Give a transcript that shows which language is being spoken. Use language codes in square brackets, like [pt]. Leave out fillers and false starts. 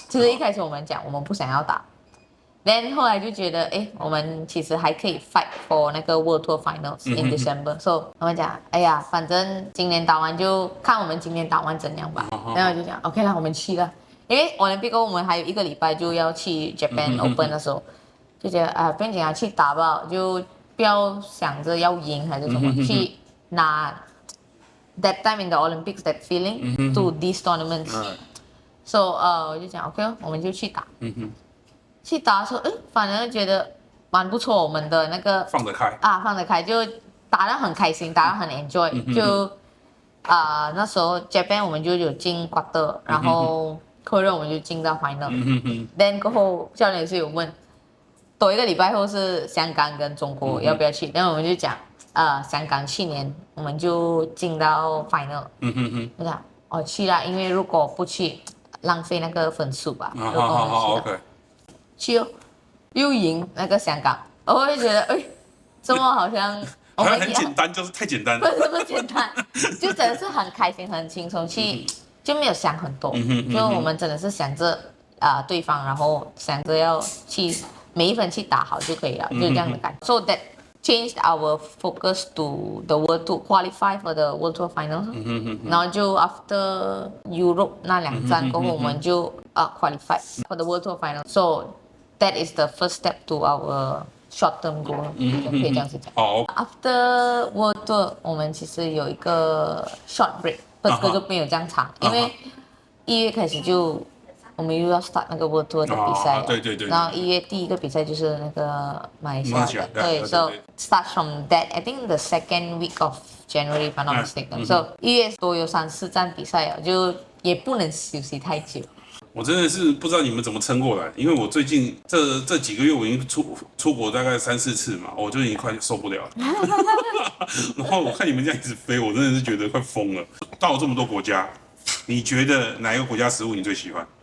[zh] 其实一开始我们讲我们不想要打。Then 后来就觉得，我们其实还可以 [en] fight for [zh] 那个 [en] World Tour Finals in December。 [zh] So 他们讲，反正今年打完就看我们今年打完怎样吧。然后我就讲 ，OK 啦，我们去了。因为 Olympic 我们还有1个礼拜就要去 Japan Open 的时候，就觉得不用紧啊，去打吧，就不要想着要赢还是什么，去拿 [en] that time in the Olympics that feeling to these tournaments. [zh] So 我就讲 OK 我们就去打。去打的时候，反而觉得蛮不错，我们的那个放得开放得开，就打得很开心，打得很 enjoy，就那时候 Japan 我们就有进 quarter， 然后Korea 我们就进到 final。Then 过后教练也是有问，多一个礼拜后是香港跟中国要不要去，然后我们就讲香港去年我们就进到 final。我讲去啦，因为如果不去浪费那个分数吧。如果我们去又赢那个香港，我会觉得这么好像很简单，就是太简单了。不是这么简单，就真的是很开心很轻松去，就没有想很多，就我们真的是想着对方，然后想着要去每一分去打好就可以了，就这样的感觉。 [en] So that changed our focus to the World Tour, qualify for the World Tour Finals。 [zh] 然后就 [en] after Europe [zh] 那2站过后，我们就 [en] qualify for the World Tour Finals。 So that is the first step to our short-term goal， [zh] 可以这样子讲。 [en] After World Tour， [zh] 我们其实有一个 short break， 不过就没有这样长，因为1月开始就我们又要 start 那个 World Tour 的比赛。对。然后1月第一个比赛就是那个马来西亚的，对 ， [en] so start from that. I think the second week of January, if I'm not mistaken. [zh] So 1月多有3、4站比赛了，就也不能休息太久。我真的是不知道你们怎么撑过来，因为我最近这几个月我已经出国大概3、4次嘛，我就已经快受不了了。然后我看你们这样一直飞，我真的是觉得快疯了。到了这么多国家，你觉得哪一个国家食物你最喜欢？